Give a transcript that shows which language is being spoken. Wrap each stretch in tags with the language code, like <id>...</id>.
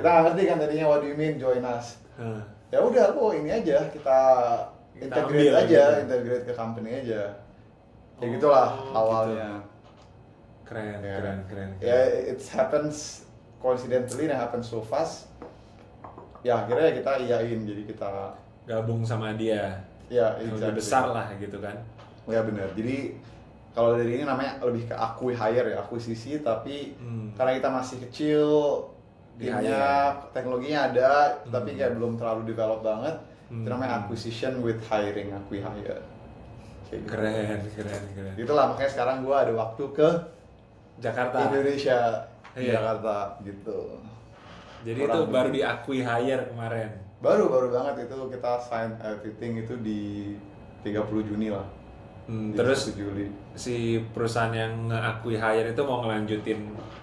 <id>Kita nggak ngerti kan tadinya,</id> <en>what do you mean join us?</en> <id>Ya udah, ini aja, kita integrate aja, integrate ke company aja. Ya gitulah awalnya. Keren.</id> <en>Ya, it happens coincidentally, and happens so fast.</en> <id>Ya akhirnya kita iyain, jadi kita gabung sama dia. Ya, lebih besar lah gitu kan. Ya benar. Jadi kalau dari ini namanya lebih ke hire ya, akuisisi, tapi karena kita masih kecil, timnya, teknologinya ada, tapi kayak belum terlalu develop banget. Itu namanya</id> <en>acquisition with hiring, hire.</en> <id>Keren. Itulah makanya sekarang gua ada waktu ke Jakarta, Indonesia, Jakarta gitu. Jadi itu baru diakui hire kemarin. Baru banget itu, kita</id> <en>sign everything</en> <id>itu di 30 Juni lah. Terus Juli. Si perusahaan yang ngakui hire itu mau ngelanjutin</id>